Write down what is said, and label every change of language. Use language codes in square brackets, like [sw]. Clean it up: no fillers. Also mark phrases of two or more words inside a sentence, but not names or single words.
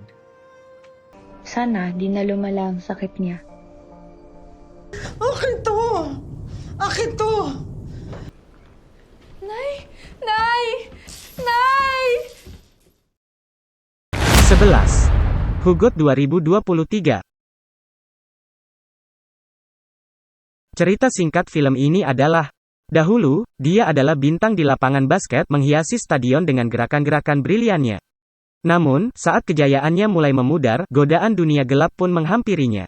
[tl] Sana di na lumala ang sakit niya. Akin to! Akin to! Nay! Nay! Nay! [id] 11. Hugot 2023. Cerita singkat film ini adalah, dahulu, dia adalah bintang di lapangan basket menghiasi stadion dengan gerakan-gerakan briliannya. Namun, saat kejayaannya mulai memudar, godaan dunia gelap pun menghampirinya.